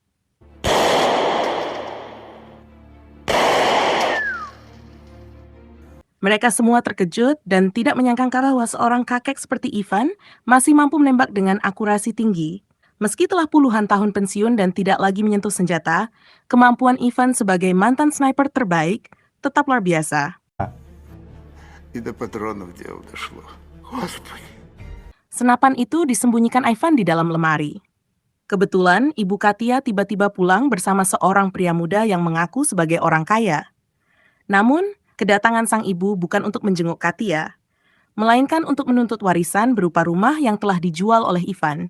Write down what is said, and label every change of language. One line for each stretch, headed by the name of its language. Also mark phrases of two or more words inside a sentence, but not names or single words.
Indonesian: Mereka semua terkejut dan tidak menyangka bahwa seorang kakek seperti Ivan masih mampu menembak dengan akurasi tinggi. Meski telah puluhan tahun pensiun dan tidak lagi menyentuh senjata, kemampuan Ivan sebagai mantan sniper terbaik tetap luar biasa.
Russian: И до патронов дело дошло. Господи.
Indonesian: Senapan itu disembunyikan Ivan di dalam lemari. Kebetulan, Ibu Katia tiba-tiba pulang bersama seorang pria muda yang mengaku sebagai orang kaya. Namun, kedatangan sang ibu bukan untuk menjenguk Katia, melainkan untuk menuntut warisan berupa rumah yang telah dijual oleh Ivan.